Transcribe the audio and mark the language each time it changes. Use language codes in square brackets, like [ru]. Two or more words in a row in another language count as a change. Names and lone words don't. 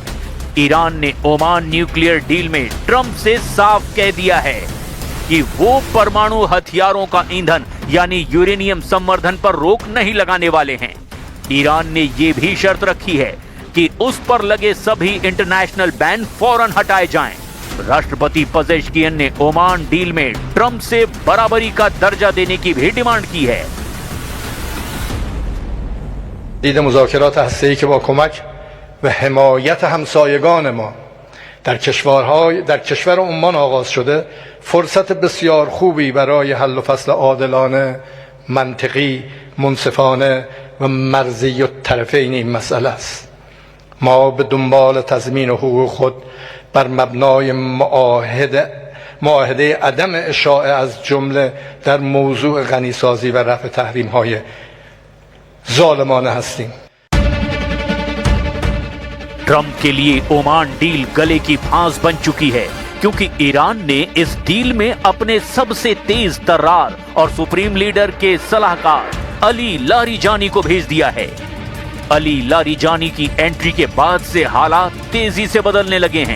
[hi] ईरान ने ओमान [en] nuclear deal [hi] में ट्रंप से साफ कह दिया है कि वो परमाणु हथियारों का ईंधन यानी यूरेनियम संवर्धन पर रोक नहीं लगाने वाले हैं। ईरान ने ये भी शर्त रखी है कि उस पर लगे सभी [en] international ban [hi] फौरन हटाए जाएं। राष्ट्रपति पेजेश्कियन ने ओमान डील में ट्रंप से बराबरी का दर्जा देने की भी डिमांड की है। [fa] دید مذاکرات هسته‌ای که با کمک و حمایت همسایگان ما در کشور عمان آغاز شده فرصت بسیار خوبی برای حل و فصل عادلانه، منطقی، منصفانه و مرزی الطرفین این مسئله است. ما به دنبال تضمین حقوق خود بر مبنای معاهده عدم اشاعه از جمله در موضوع غنیسازی و رفع تحریم‌های ظالمانه هستیم. [hi] ट्रंप के लिए ओमान डील गले की फांस बन चुकी है, क्योंकि ईरान ने इस डील में अपने सबसे तेज तर्रार और [en] supreme leader [hi] के सलाहकार अली लारीजानी को भेज दिया है। अली लारीजानी की एंट्री के बाद से हालात तेजी से बदलने लगे हैं।